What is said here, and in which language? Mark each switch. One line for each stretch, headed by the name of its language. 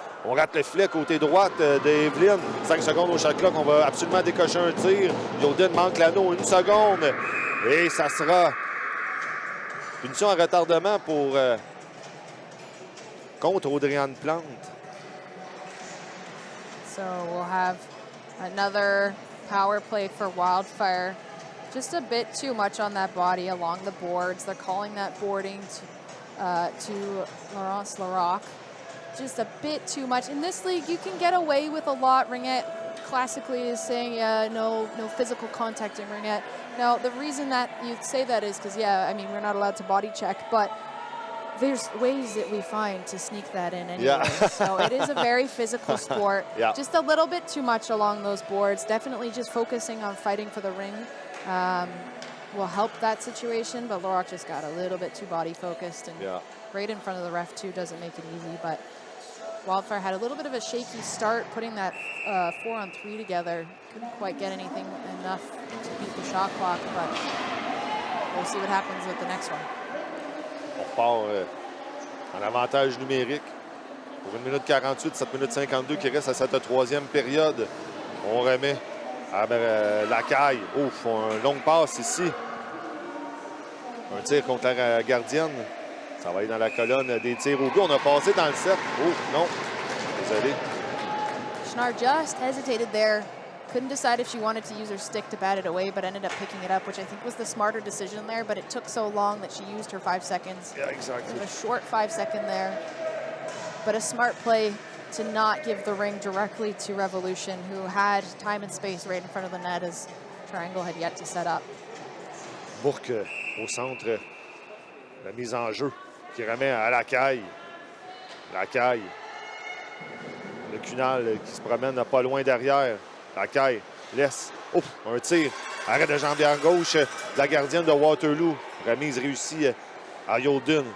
French: On rate le filet côté droite d'Evelyn. 5 secondes au shot clock. On va absolument décocher un tir. Yoden manque l'anneau. 1 seconde. Et ça sera punition à retardement pour contre Audrey-Anne Plante.
English: So we'll have another power play for Wildfire. Just a bit too much on that body along the boards. They're calling that boarding to Laurence Larocque. Just a bit too much. In this league, you can get away with a lot. Ringette classically is saying, no physical contact in Ringette. Now, the reason that you say that is because, yeah, I mean, we're not allowed to body check, but there's ways that we find to sneak that in anyway. Yeah. So it is a very physical sport. Yeah. Just a little bit too much along those boards. Definitely just focusing on fighting for the ring will help that situation, but Larocque just got a little bit too body focused and right in front of the ref too doesn't make it easy. But Wildfire had a little bit of a shaky start putting that 4-on-3 together. Couldn't quite get anything enough to beat the shot clock, but we'll see what happens with the next one.
French: On repart en avantage numérique pour 1 minute 48, 7 minutes 52 qui reste à cette troisième période. On remet à Lacaille. Ouf, une longue passe ici. Un tir contre la gardienne. Ça va aller dans la colonne des tirs au but. On a passé dans le set. Oh, non. Désolé.
English: Schnarr just hesitated there. Couldn't decide if she wanted to use her stick to bat it away, but ended up picking it up, which I think was the smarter decision there, but it took so long that she used her 5 seconds. Yeah, exactly. A short 5-second there, but a smart play to not give the ring directly to Revolution, who had time and space right in front of the net as Triangle had yet to set up.
French: Bourque au centre. La mise en jeu qui remet à Lacaille. Lacaille. Le Cunal qui se promène pas loin derrière. Lacaille laisse. Ouf, un tir. Arrêt de jambière gauche de la gardienne de Waterloo. Remise réussie à Yoden.